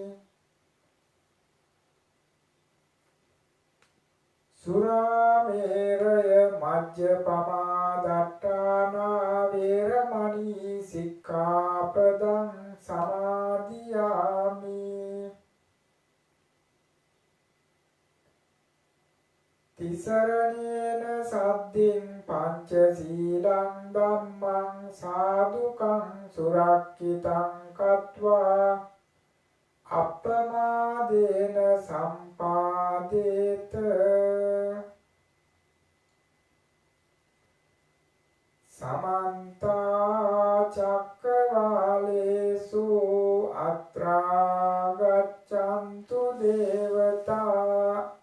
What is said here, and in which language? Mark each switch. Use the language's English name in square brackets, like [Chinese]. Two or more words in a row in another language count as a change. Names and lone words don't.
[Pali] สุราเมรยมัจจปมาดัตตานาเวรมณีสิกขาปดังสมาธิยามิ ติสรณेनสัดดิน පංච සීලං ධම්මං සාදුකං සුරක්ඛිතං කତ୍වා අප්පමාදේන සම්පාදේත සමන්ත චක්කවාලේසු අත්‍රා ගච්ඡන්තු දේවතා